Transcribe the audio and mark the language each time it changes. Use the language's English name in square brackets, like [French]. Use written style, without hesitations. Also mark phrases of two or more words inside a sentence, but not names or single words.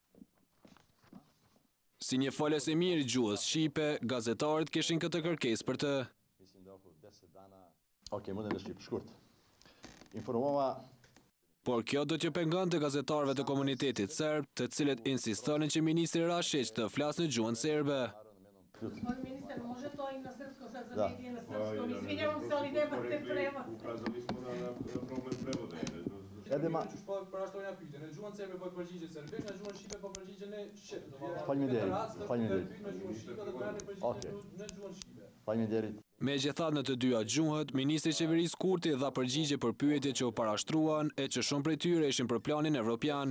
[Albanian] Si një folës e mirë i gjuhës shqipe, gazetarët kishin këtë kërkesë për të. Mundem në shqip shkurt. Informova. Por kjo do t'ju pengonte gazetarëve të komunitetit serb, të cilët insistonin që ministri Rashid të flasë në gjuhën serbe. [Serbian] Minister, može to i na srpsko, sad za medije na srpsko, izvinjavam se, ali nemate prevod. Ukazali smo na problem prevoda. [Albanian] Edhe ma... Për ashtu një pyetje, në gjuhën serbe po përgjigjet serbisht, në gjuhën shqipe po përgjigjen në shqip. Faleminderit. Faleminderit. Megjithatë në të dyja gjuhët, ministri i qeverisë Kurti dha përgjigje për pyetjet që u parashtruan e që shumë prej tyre ishin për planin evropian.